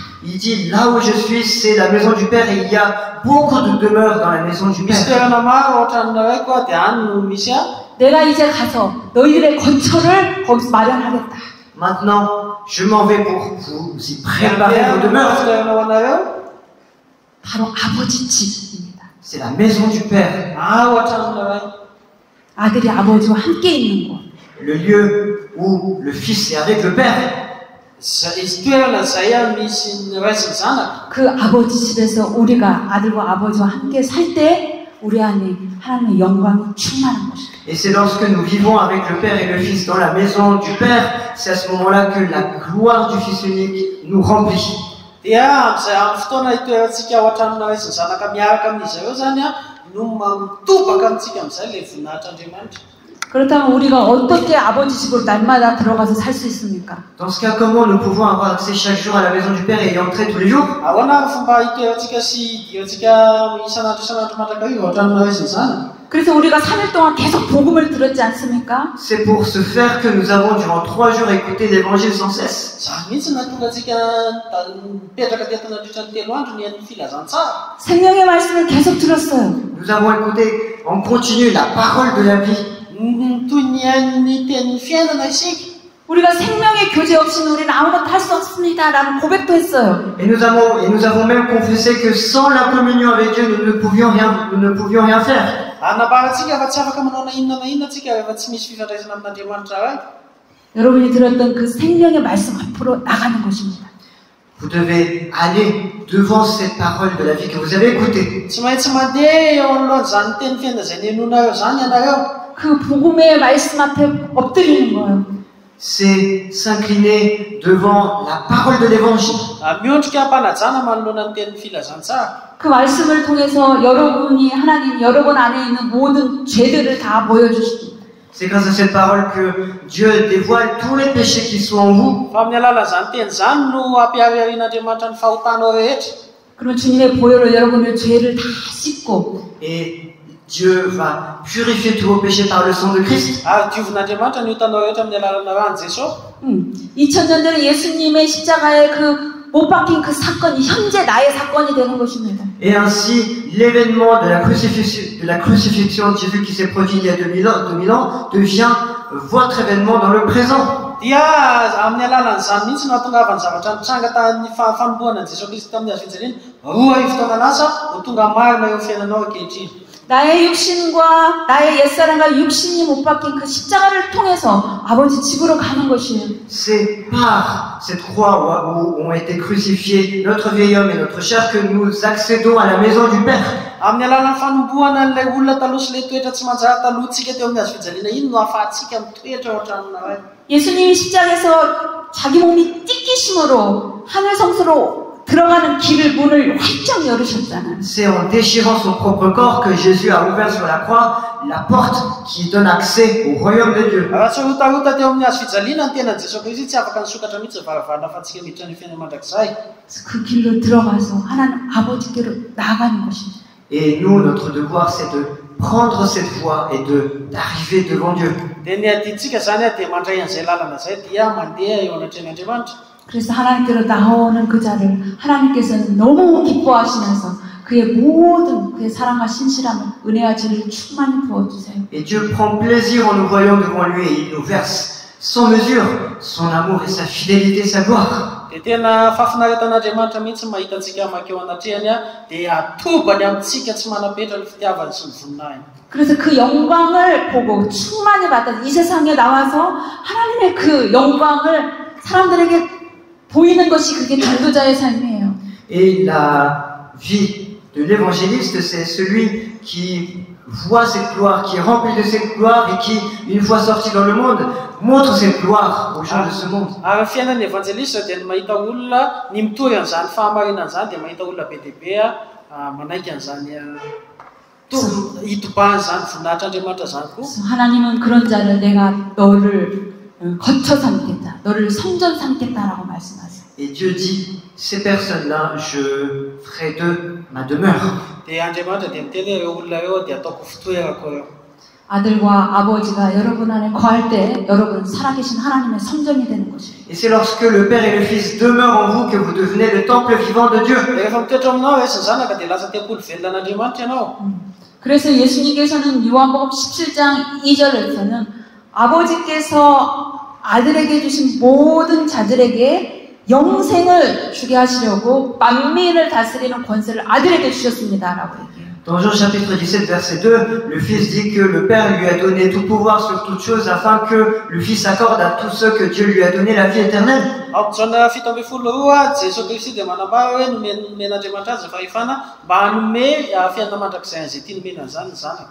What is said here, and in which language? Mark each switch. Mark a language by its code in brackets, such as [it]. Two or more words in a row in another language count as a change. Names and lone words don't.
[fr] Il dit, là où je suis, c'est la maison du Père et il y a beaucoup de demeures dans la maison du [mg] Misy [fr] Père. [mg] toerana maro ohatranareo koa dia any no misy ahy. [ko] 내가 이제 가서 너희들의 거처를 거기서 마련하겠다. [fr] Maintenant, je m'en vais pour vous y préparer vos demeures. [mg] toerana ho anareo. [ko] 바로 아버지 집입니다. [fr] C'est la maison du Père. [mg] Ohatranareo. [ko] 아들이 아버지와 함께 있는 곳. [fr] Le lieu où le Fils est avec le Père. [mg] Izy toerana izay misy ny ray sy ny zanaka. [ko] 그 아버지 집에서 우리가 아들과 아버지와 함께 살 때 우리 안에 하나님의 영광이 충만한 것이다. [fr] Et c'est lorsque nous vivons avec le Père et le Fils dans la maison du Père, c'est à ce moment-là que la gloire du Fils unique nous remplit. [mg] Dia amin'ny fotoana itoerantsika ao an-tranona ray sy ny zanaka miaraka amin'izy ireo zany no mitobaka amintsika amin'izay ilay voninahitr'Andriamanitra. [ko] 그렇다면 우리가 어떻게 아버지 집으로 날마다 들어가서 살 수 있습니까? [fr] Dans ce cas, comment nous pouvons avoir accès chaque jour à la maison du Père et y entrer tous les jours? [mg] Ahoana ny fomba itoerantsika sy diontsika isan'andro mandrakariva ao an-tranona ray sy ny zanaka? [ko] 그래서 우리가 3일 동안 계속 복음을 들었지 않습니까? [fr] C'est pour ce faire que nous avons durant 3 jours écouté l'évangile sans cesse. [mg] Zany mihitsy nahatonga antsika mipetraka teto nandritra ny 3 andro ny an'ny filazantsara. [ko] 생명의 말씀을 계속 들었어요. [fr] Nous avons écouté en continu la parole de la vie. [mg] Toy ny an'ny tenin'ny fiainana isika. [ko] 우리가 생명의 교제 없이는 우리는 아무것도 할 수 없습니다. 라는 고백도 했어요. [fr] Et nous avons même confessé que sans la communion avec Dieu, nous ne pouvions rien faire. [mg] Anabarantsika fa tsy afaka manao na inona tsika rehefa tsy misy fifandraisana amin'Andriamanitra ray. [ko] 여러분이 들었던 그 생명의 말씀 앞으로 나가는 것입니다. [fr] Vous devez aller devant cette parole de la vie que vous avez écoutée. [mg] Tsy maintsy mandeha eo anoloana zany teny fiainana izay nenonareo zany ianareo. [ko] 그 복음의 말씀 앞에 엎드리는 거예요. [fr] C'est s'incliner devant la parole de l'évangile. [mg] Miondrika ampanajana manoloana ny tenin'ny filazantsara. [ko] 그 말씀을 통해서 여러분이 하나님 여러분 안에 있는 모든 죄들을 다 보여주십니다. [fr] C'est grâce à cette parole que Dieu dévoile tous les péchés qui sont en vous. [mg] Fa amin'ny alalan'izany teny zany no ampiariarian'Andriamanitra ny fahotanao rehetra. [ko] 그럼 주님의 보혈로 여러분의 죄를 다 씻고 [fr] Et Dieu va purifier tous vos péchés par le sang de Christ. [mg] diovan'Andriamanitra ny hitanao rehetra amin'ny alalana rano Jesosy. [ko] 2000년 전에 예수님의 십자가의 그 못 박힌 그 사건이 현재 나의 사건이 되는 것입니다. [fr] Et ainsi, l'événement de la crucifixion de Jésus qui s'est produit il y a 2000 ans devient votre événement dans le présent. [mg] Dia amin'ny alalan'izany mihitsy nahatongavany zavatra nitranga tamin'ny fanombohana Jesosy Kristy tamin'ny hazo fijaliana 2 fotoana lasa ho tonga marina eo fiainanao ankehitriny. [ko] 나의 육신과 나의 옛사람과 육신이 못 박힌 그 십자가를 통해서 아버지 집으로 가는 것이에요. [fr] C'est par cette croix où ont été crucifiés notre vieil homme et notre chair que nous accédons à la maison du Père. [mg] Amin'ny alalan'ny fanombohana an'ilay olona taloha sy ilay toetra tsy manjary talohantsika teo amin'ny hazo fijaliana iny no ahafahantsika mitoetra ao an-tranonao. [ko] 예수님이 십자가에서 자기 몸이 찢기심으로 하늘 성소로 들어가는 길을 문을 활짝 열으셨잖아요. [fr] C'est en déchirant son propre corps que Jésus a ouvert sur la croix la porte qui donne accès au royaume de Dieu. [mg] Raha tsy rotarota teo amin'ny hazo fijaliana ny tenan'i Jesosy Kristy tsy afaka nisokatra mihitsy varavarana ahafahantsika miditra ny fiainana mandrakizay. [ko] 그 길로 들어가서 하나님 아버지께로 나아가는 것입니다. [fr] Et nous, notre devoir, c'est de prendre cette voie et d'arriver devant Dieu. [mg] Dia ny adintsika zany dia mandray an'izay lalana izay dia mandeha eo anatrehan'Andriamanitra. [ko] 그래서 하나님께로 나오는 그 자를 하나님께서는 너무 기뻐하시면서 그의 모든 그의 사랑과 신실함을 은혜와 진리를 충만히 부어주세요. [fr] Et Dieu prend plaisir en nous voyant devant lui et il nous verse sans mesure son amour et sa fidélité, sa gloire. [mg] Dia tena fahafinaretan'Andriamanitra mihitsy mahitantsika makeo anatrehany dia atobany amintsika tsy manapetra ny fitiavany sy ny voninahiny. [ko] 그래서 그 영광을 보고 충만히 받아 이 세상에 나와서 하나님의 그 영광을 사람들에게 보이는 것이 그게 전도자의 삶이에요. [fr] Et la vie de l'évangéliste, c'est celui qui voit cette gloire, qui est rempli de cette gloire et qui, une fois sorti dans le monde, montre cette gloire aux gens de ce monde. [mg] Ary fiainan'ny evangeliste dia mahita olona ny mitory an'izany fahamarinana izany dia mahita olona be dia be manaiky an'izany hitobahany izany voninahitr'Andriamanitra izany koa. [ko] 하나님은 그런 자를 내가 너를 거처 삼겠다, 너를 성전 삼겠다라고 말씀하세요. [fr] Et Dieu dit, ces personnes-là, je ferai d'eux ma demeure. [mg] Dia Andriamanitra dia miteny ireo olona ireo dia ataoko fitoerako eo. [ko] 아들과 아버지가 여러분 안에 거할 때 여러분 살아계신 하나님의 성전이 되는 것이에요. [fr] Et c'est lorsque le Père et le Fils demeurent en vous que vous devenez le temple vivant de Dieu. [mg] Rehefa mitoetra aminao sy ny zanaka dia lasa tempolo velonan'Andriamanitra ianao. [ko] 그래서 예수님께서는 요한복음 17장 2절에서는 아버지께서 아들에게 주신 모든 자들에게 영생을 주게 하시려고 만민을 다스리는 권세를 아들에게 주셨습니다라고 얘기해요. [fr] Dans Jean chapitre 17 verset 2, le Fils dit que le Père lui a donné tout pouvoir sur toutes choses afin que le Fils accorde à tous ceux que Dieu lui a donné la vie éternelle. [mg] Ao Jona 7:12 Jesosy Kristy dia manambara hoe nomen'Andriamanitra azy fahefana mba hanome fiainana mandrakizay an'izay tia nomena an'izany ny zanaka.